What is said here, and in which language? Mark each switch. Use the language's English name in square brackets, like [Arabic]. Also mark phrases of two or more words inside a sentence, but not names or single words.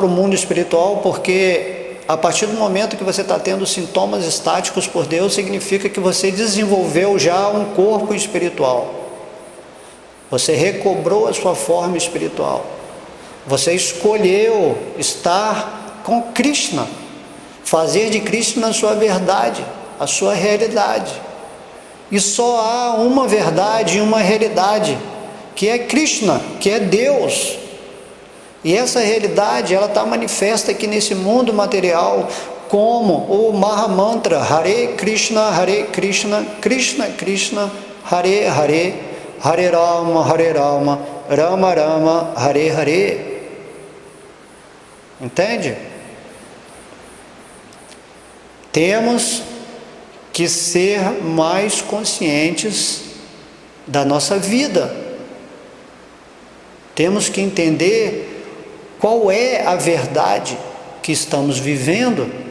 [Portuguese] o mundo espiritual, porque a partir do momento que você está tendo sintomas estáticos por Deus, significa que você desenvolveu já um corpo espiritual, você recobrou a sua forma espiritual, você escolheu estar com Krishna, fazer de Krishna a sua verdade, a sua realidade. E só há uma verdade e uma realidade, que é Krishna, que é Deus. E essa realidade, ela está manifesta aqui nesse mundo material, como o Mahamantra, Hare Krishna, Krishna Krishna, Hare Hare, Hare Rama, Rama Rama, Hare Hare. Entende? Temos que ser mais conscientes da nossa vida. Temos que entender qual é a verdade que estamos vivendo.